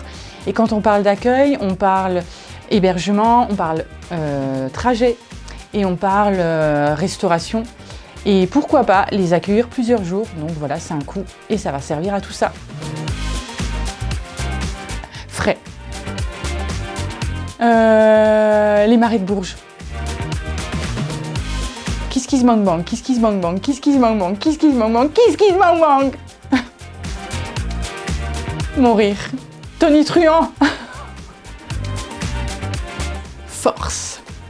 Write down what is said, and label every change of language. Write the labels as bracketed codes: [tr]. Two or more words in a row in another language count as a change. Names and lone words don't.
[fr] Et quand on parle d'accueil, on parle hébergement, on parle trajet et on parle restauration. Et pourquoi pas les accueillir plusieurs jours. Donc voilà, c'est un coût et ça va servir à tout ça. Frais. Les Marais de Bourges. [en] Kiss kiss bang bang, kiss kiss bang bang, kiss kiss bang bang, kiss kiss bang bang, kiss kiss bang bang. [fr] Mourir. Tonitruant. Force.